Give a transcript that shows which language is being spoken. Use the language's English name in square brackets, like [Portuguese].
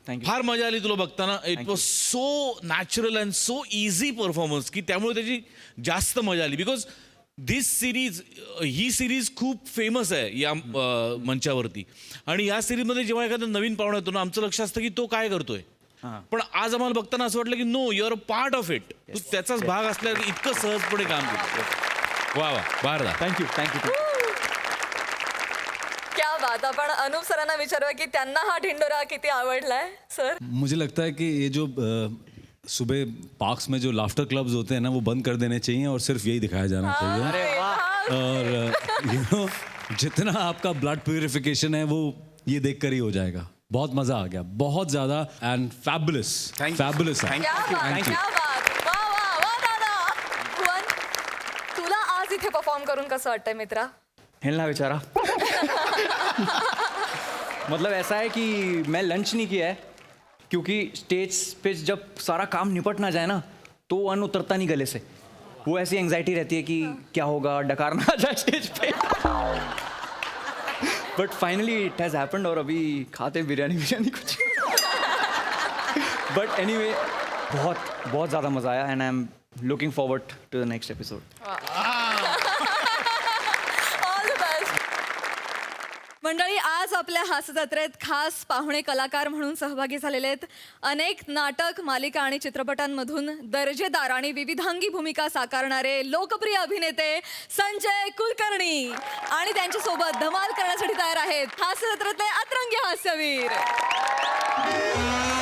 [Marathi] फार मजा आली तुला बघताना [English] it was so natural and so easy performance [Marathi] की त्यामुळे त्याची जास्त मजा आली बिकॉज ही सिरीज खूप फेमस आहे या मंचावरती आणि या सिरीजमध्ये जेव्हा एखादा नवीन पाहुणा येतो ना आमचं लक्ष असतं की तो काय करतोय पण आज आम्हाला बघताना असं वाटलं की [English] no you are a part of it [Marathi] तू त्याचाच भाग असल्या इतकं सहजपणे काम करतो वा बाहेर [English] thank you [Marathi] क्या बात आपण अनुप सरांना विचारूया की त्यांना हा ढिंडोरा किती आवडलाय सर [Hindi] मुझे लगता है कि ये जो सुबह पार्क्स में जो लाफ्टर क्लब्स होते हैं ना वो बंद कर देने चाहिए और सिर्फ यही दिखाया जाना चाहिए और यू नो जितना आपका ब्लड प्यूरिफिकेशन है वो ये देखकर ही हो जाएगा बहुत मजा आ गया बहुत ज्यादा [English] and fabulous fabulous [Marathi] क्या बात वा वा वा दादा भुवन तुला आज इथे परफॉर्म करून कसं वाटतंय मित्रा [Hindi] हिलना बेचारा मतलब ऐसा है कि मैं लंच नहीं किया है क्योंकि स्टेज पे जब सारा काम निपट ना जाए ना तो अन्न उतरता नहीं गले से वो ऐसी एंजाइटी रहती है कि क्या होगा डकार ना आ जाए स्टेज पे [English] but finally it has happened [Hindi] और अभी खाते बिरयानी कुछ बट एनीवे बहुत ज़्यादा मज़ा आया [English] and I am looking forward to the next episode [Marathi] all the best मंडळी आज आपल्या हास्य जत्रेत खास पाहुणे कलाकार म्हणून सहभागी झालेले आहेत अनेक नाटक मालिका आणि चित्रपटांमधून दर्जेदार आणि विविधांगी भूमिका साकारणारे लोकप्रिय अभिनेते संजय कुलकर्णी आणि त्यांच्यासोबत धमाल करण्यासाठी तयार आहेत हास्य जत्रेतले अतरंगी हास्यवीर